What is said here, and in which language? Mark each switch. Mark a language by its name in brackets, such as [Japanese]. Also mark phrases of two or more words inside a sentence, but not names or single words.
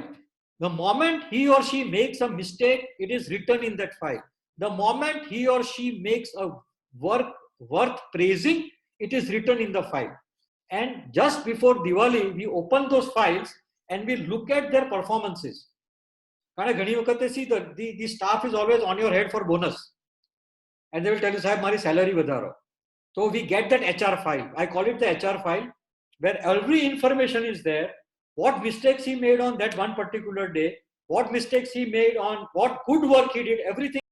[English] The moment he or she makes a mistake, it is written in that file. The moment he or she makes a work worth praising, it is written in the file. And just before Diwali, we open those files and we look at their performances. [Gujarati] કારણ ઘણી વખતે [English] see the staff is always on your head for bonus. And they will tell you, [Gujarati] સાહેબ મારી salary વધારો. [English] So we get that HR file. I call it the HR file, where every information is there. What mistakes he made on that one particular day, what mistakes he made on what good work he did, everything